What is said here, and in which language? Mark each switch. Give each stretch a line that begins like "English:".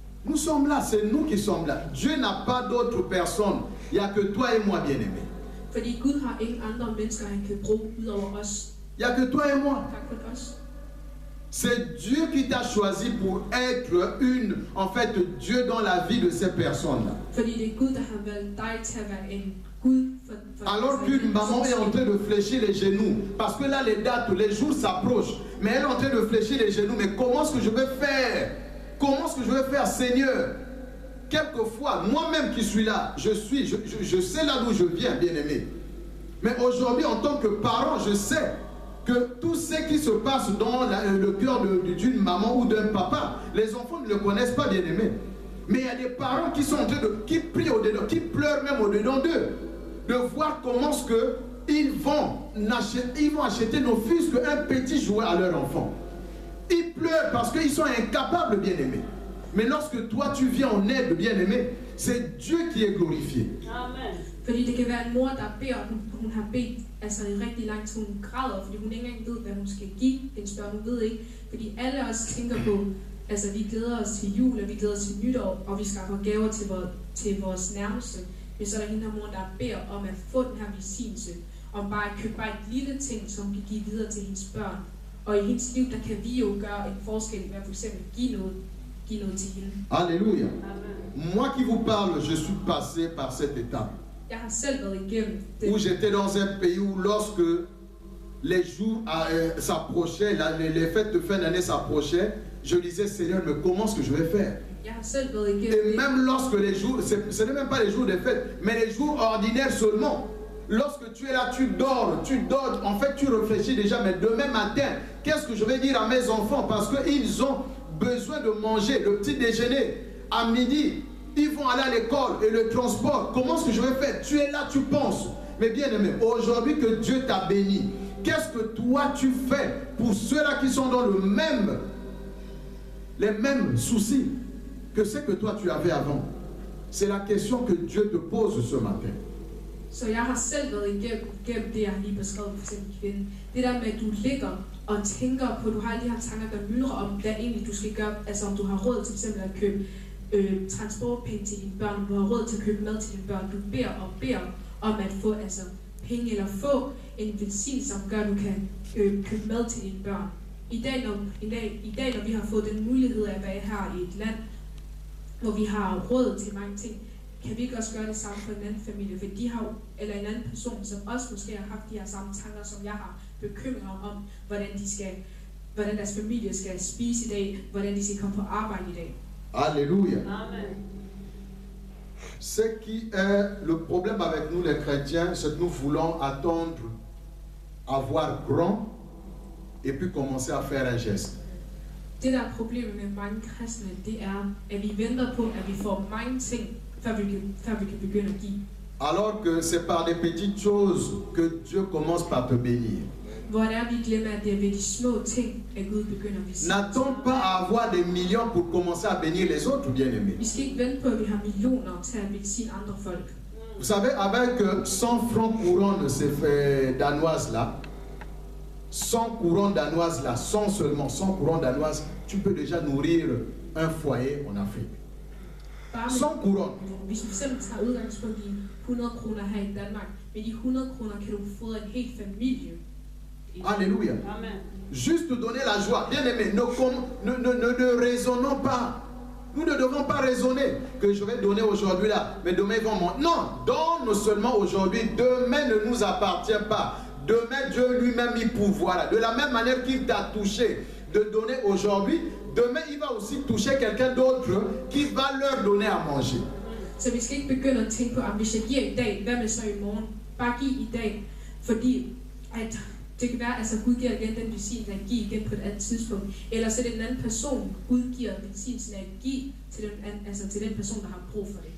French: Nous sommes là, c'est nous qui sommes là. Dieu n'a pas d'autres personnes. Il n'y a que toi et moi, bien-aimé.
Danish: Fordi Gud har ingen andre mennesker, han kan bruge ud over os.
French: Il n'y a que toi et moi.
Danish: Der er kun os.
French: C'est Dieu qui t'a choisi pour être Dieu dans la vie de ces personnes-là.
Danish: Fordi det er Gud, der har valgt dig til at være en Gud for
French: alors qu'une maman est en train de fléchir les genoux, parce que là les dates, les jours s'approchent, mais elle est en train de fléchir les genoux, mais comment est-ce que je vais faire? Comment est-ce que je vais faire, Seigneur? Quelquefois, moi-même qui suis là, je sais là d'où je viens, bien-aimé. Mais aujourd'hui, en tant que parent, je sais que tout ce qui se passe dans le cœur d'une maman ou d'un papa, les enfants ne le connaissent pas, bien-aimé. Mais il y a des parents qui sont en train qui prient au-dedans, qui pleurent même au-dedans d'eux, de voir comment est-ce ils vont acheter nos fils qu'un petit jouet à leur enfant. Ils pleurent parce qu'ils sont incapables, bien-aimés. Mais lorsque toi tu viens en aide, bien-aimé, c'est Dieu qui est glorifié. Amen.
Danish: Fordi det kan være en mor, der beder, hun har bedt altså i rigtig lang tid, hun græder, fordi hun ikke engang ved, hvad hun skal give hendes børn. Hun ved ikke, fordi alle os tænker på, altså vi glæder os til jul, og vi glæder os til nytår, og vi skaffer gaver til vores nærmeste. Men så er der hende her mor, der beder om at få den her velsignelse, om bare at købe bare et lille ting, som kan give videre til hendes børn. Og i hendes liv, der kan vi jo gøre en forskel ved at for eksempel give noget til hende.
French: Alléluia. Moi qui vous parle, je suis passé par cette étape.
Danish: Jeg har selv været igennem det.
French: Où j'étais dans un pays où lorsque les jours s'approchaient, les fêtes de fin d'année s'approchaient, je disais, Seigneur, mais comment est-ce que je vais faire?
Danish: Jeg har selv været igennem
French: Et même lorsque les jours, ce n'est même pas les jours des fêtes, mais les jours ordinaires seulement. Lorsque tu es là, tu dors, en fait tu réfléchis déjà, mais demain matin, qu'est-ce que je vais dire à mes enfants? Parce qu'ils ont besoin de manger le petit déjeuner à midi. Ils vont aller à l'école et le transport. Comment est-ce que je vais faire? Tu es là, tu penses. Mais bien aimé, aujourd'hui que Dieu t'a béni, qu'est-ce que toi tu fais pour ceux-là qui sont dans les mêmes soucis que ce que toi tu avais avant? C'est la question que Dieu te pose ce matin.
Danish: Så jeg har selv været igennem det, jeg har lige beskrevet for eksempel kvinden. Det der med, at du ligger og tænker på, du har alle de her tanker, der myldrer om, hvad egentlig du skal gøre. Altså om du har råd til eksempel at købe transportpenge til dine børn, om du har råd til at købe mad til dine børn. Du beder om at få penge eller få en velsignelse, som gør, at du kan købe mad til dine børn. I dag, når vi har fået den mulighed af at være her i et land, hvor vi har råd til mange ting, kan vi ikke også gøre det samme for en anden familie, for de har eller en anden person, som også måske har haft de her samme tanker, som jeg har, bekymringer om, hvordan deres familie skal spise i dag, hvordan de skal komme på arbejde i dag.
French: Alléluia. Amen. Ce qui est le problème avec nous les chrétiens, c'est que nous voulons attendre avoir grand et puis commencer à faire un geste.
Danish: Det der er problemet med mange kristne, det er, at vi venter på, at vi får mange ting, før vi kan begynde at give.
French: Alors que c'est par des petites choses que Dieu commence par te bénir.
Danish: Hvor det er, vi glemmer, at det er ved de små ting, at Gud begynder at vise.
French: N'attends pas à avoir des millions pour commencer à bénir les autres, bien-aimés.
Danish: Vi skal ikke vente på, at vi har millioner til at velsigne andre folk.
French: Vous savez, avec 100 francs courants de ces danoises là, 100 courants danoises là, 100 seulement, 100 courants danoises, tu peux déjà nourrir un foyer en Afrique. 100 courants.
Danish: Hvis vi selv tager udgangspunkt i 100 kroner her i Danmark, med de 100 kroner kan du fodre en hel familie.
French: Alléluia. Amen. Juste te donner la joie. Bien aimé, ne raisonnons pas. Nous ne devons pas raisonner que je vais donner aujourd'hui là, mais demain ils vont monter. Non, donne seulement aujourd'hui. Demain ne nous appartient pas. Demain Dieu lui-même y pourvoira. De la même manière qu'il t'a touché de donner aujourd'hui, demain il va aussi toucher quelqu'un d'autre qui va leur donner à manger.
Danish: Så vi skal ikke begynde at tænke på, at hvis jeg giver i dag, hvad med så i morgen? Bare giv i dag, fordi at det kan være, at Gud giver igen den velsignelse at give igen på et andet tidspunkt. Eller så er det en anden person, Gud giver velsignelsen at give til den person, der har brug for det.